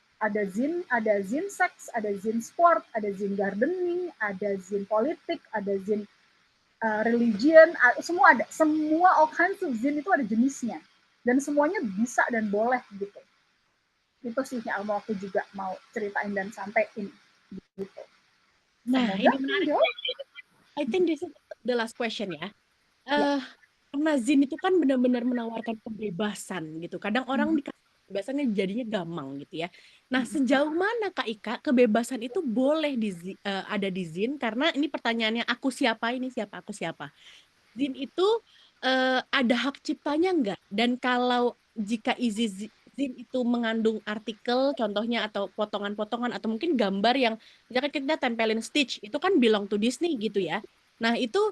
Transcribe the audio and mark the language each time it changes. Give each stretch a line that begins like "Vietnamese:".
Indonesian: Ada zin seks, ada zin sport, ada zin gardening, ada zin politik, ada zin religion, semua ada. Semua
English: all kinds of zin
Indonesian: itu ada jenisnya. Dan semuanya bisa dan boleh gitu. Itu sih yang mau aku juga mau ceritain dan sampein gitu. Nah, Semoga ini menarik. menjawab.
English: I think this is the last question ya.
Indonesian: Ya. Karena zin itu kan benar-benar menawarkan kebebasan gitu. Kadang orang dikasih kebebasannya jadinya gamang gitu ya. Nah, sejauh mana Kak Ika kebebasan itu boleh ada di zin? Karena ini pertanyaannya, aku siapa, ini siapa, aku siapa. Zin itu ada hak ciptanya enggak? Dan kalau jika zin itu mengandung artikel contohnya atau potongan-potongan atau mungkin gambar yang misalkan kita tempelin Stitch, itu kan
English: belong to Disney
Indonesian: gitu ya. Nah, itu